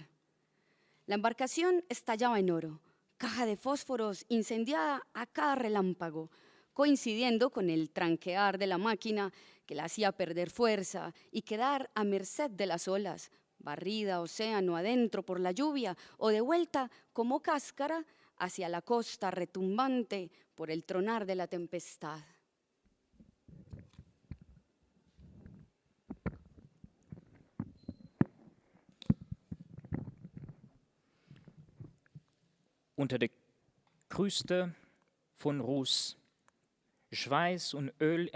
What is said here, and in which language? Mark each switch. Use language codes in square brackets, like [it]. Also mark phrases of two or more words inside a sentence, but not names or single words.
[es] La embarcación estallaba en oro, caja de fósforos incendiada a cada relámpago, coincidiendo con el tranquear de la máquina que la hacía perder fuerza y quedar a merced de las olas, barrida océano adentro por la lluvia o de vuelta como cáscara hacia la costa retumbante por el tronar de la tempestad. [de] Unter der Kruste von Ruß, Schweiß und Öl